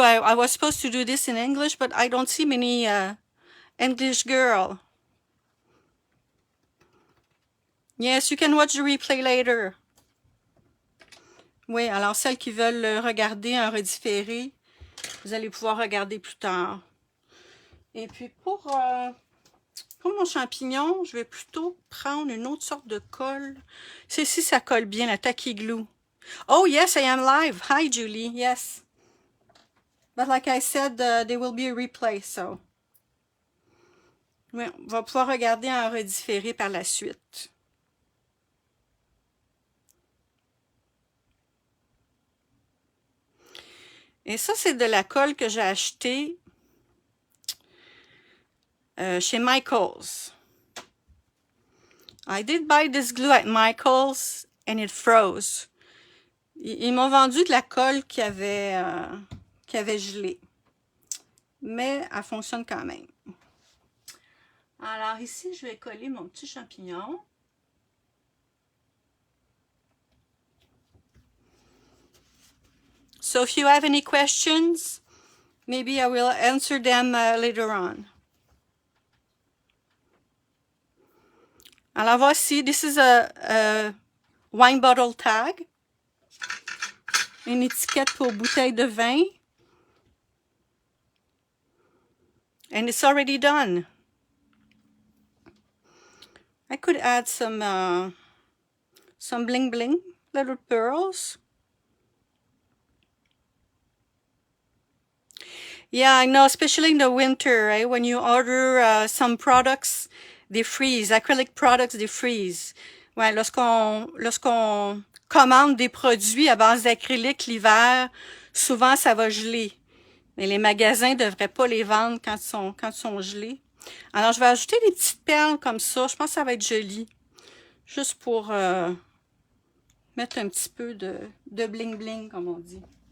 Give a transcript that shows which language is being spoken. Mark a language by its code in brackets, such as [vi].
[en] I was supposed to do this in English, but I don't see many English girl. Yes, you can watch the replay later. [fr] Oui, alors celles qui veulent regarder en redifféré, vous allez pouvoir regarder plus tard. Et puis pour mon champignon, je vais plutôt prendre une autre sorte de colle. Celle-ci, ça colle bien, la Tacky Glue. [en] Oh yes, I am live. Hi Julie, yes. But like I said, there will be a replay, so. [fr] Oui, on va pouvoir regarder en redifféré par la suite. Et ça, c'est de la colle que j'ai achetée chez Michaels. [en] I did buy this glue at Michaels and it froze. [fr] Ils m'ont vendu de la colle qui avait gelé. Mais elle fonctionne quand même. Alors ici, je vais coller mon petit champignon. [en] So if you have any questions, maybe I will answer them later on. [fr] Alors voici, [en] this is a wine bottle tag. [fr] Une étiquette pour bouteille de vin. [en] And it's already done. I could add some bling bling, little pearls. Yeah, I know, especially in the winter, right? When you order some products, they freeze. Acrylic products, they freeze. [fr] Ouais, lorsqu'on commande des produits à base d'acrylique l'hiver, souvent ça va geler. Mais les magasins ne devraient pas les vendre quand ils sont gelés. Alors, je vais ajouter des petites perles comme ça. Je pense que ça va être joli. Juste pour mettre un petit peu de bling bling, comme on dit.